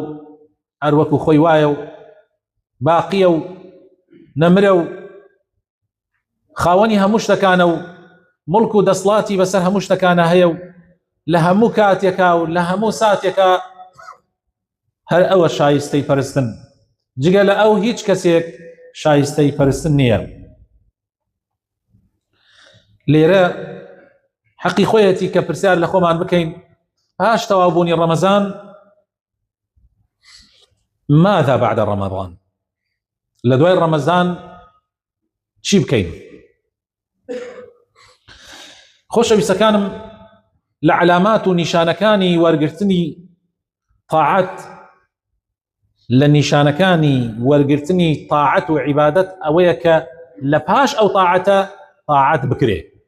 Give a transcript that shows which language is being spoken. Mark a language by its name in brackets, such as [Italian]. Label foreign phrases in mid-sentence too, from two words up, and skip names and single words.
[Central Kurdish] هەروەکو خۆی وایە و باقیە و نەمرە و خاوەنی هەموو شتەکانە و مڵک و دەسڵاتی بەسەر هەموو شتەکانە هەیە و لە هەموو کاتێکا و لە هەموو ساتێکا هەر ئەوە شایستەی پەرستن، جگە لە ئەو هیچ کەسێک شایستەی پەرستن نییە. لێرە حەقی خۆیەتی کە پرسیار لە خۆمان بکەین پاش تەواوبوونی ڕەمەزان [Arabic] ماذا بعد رمضان؟ [Central Kurdish] لە دوای ڕەمەزان چی بکەین؟ خۆشەویستەکانم، لە علامات و نیشانەکانی وەرگرتنی طاعەت، لە نیشانەکانی وەرگرتنی طاعەت و عیبادەت ئەوەیە کە لە پاش ئەو طاعەتە طاعەت بکرێ.